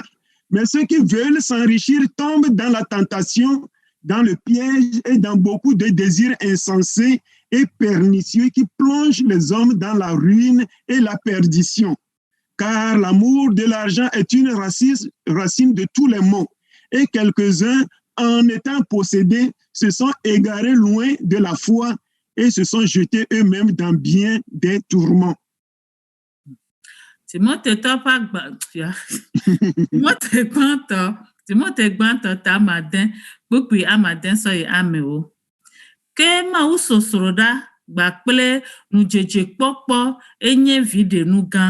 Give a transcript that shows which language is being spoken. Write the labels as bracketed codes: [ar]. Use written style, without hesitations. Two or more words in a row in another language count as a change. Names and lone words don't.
[fr] Mais ceux qui veulent s'enrichir tombent dans la tentation, dans le piège et dans beaucoup de désirs insensés et pernicieux qui plongent les hommes dans la ruine et la perdition. Car l'amour de l'argent est une racine de tous les maux. Et quelques-uns, en étant possédés, se sont égarés loin de la foi et se sont jetés eux-mêmes dans bien des tourments. [ee] Timote gbãtɔ ta amade kpukpui amade sɔ yi amewo. Ke Mawu sosro ɖa gba kple nudzedzekpɔkpɔ enye viɖenu gã.